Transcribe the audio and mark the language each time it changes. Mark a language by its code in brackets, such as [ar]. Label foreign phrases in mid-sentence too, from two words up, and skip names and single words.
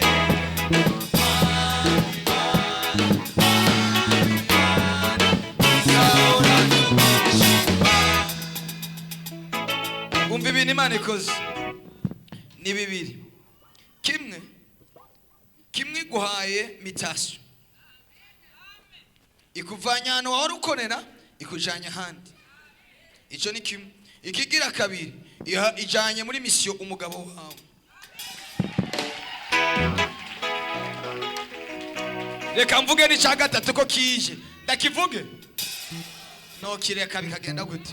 [rn] Tuzahora tugushima. Umva ibintu Imana ikoze ni bibiri. Kimwe guhaye mitasyo, ikuvanya hano wari ukorera ikujanya handi. Ico ni kimwe. Ikigira kabiri, ijanye muri misiyo umugabo wawe. Reka mvuge ni ca gatatu ko kije. Ndakivuge no kireka bikagenda gute?